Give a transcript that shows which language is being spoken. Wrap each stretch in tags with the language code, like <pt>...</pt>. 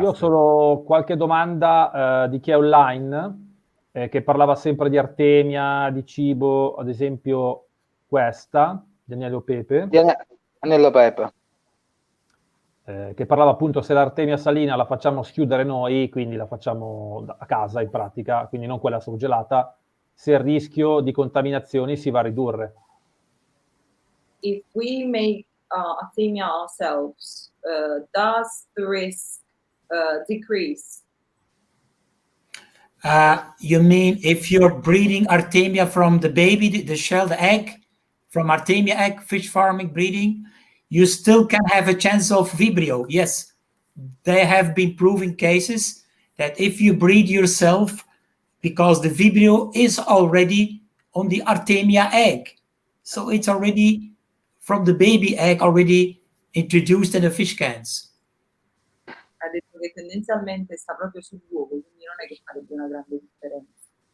<it>Io ho solo qualche domanda di chi è online, che parlava sempre di artemia, di cibo, ad esempio questa, di Agnello Pepe. Agnello Pepe. Che parlava appunto se l'artemia salina la facciamo schiudere noi, quindi la facciamo a casa in pratica, quindi non quella surgelata, se il rischio di contaminazioni si va a ridurre.</it> <en>If we make artemia ourselves, does the risk decrease? You mean if you're breeding artemia from the baby, the shelled egg, from artemia egg, fish farming breeding, you still can have a chance of vibrio. Yes, there have been proven cases that if you breed yourself, because the vibrio is already on the artemia egg, so it's already from the baby egg already introduced in the fish cans.</en> <it>Ha detto che tendenzialmente sta proprio sull'uovo, quindi non è che farebbe una grande differenza.</it>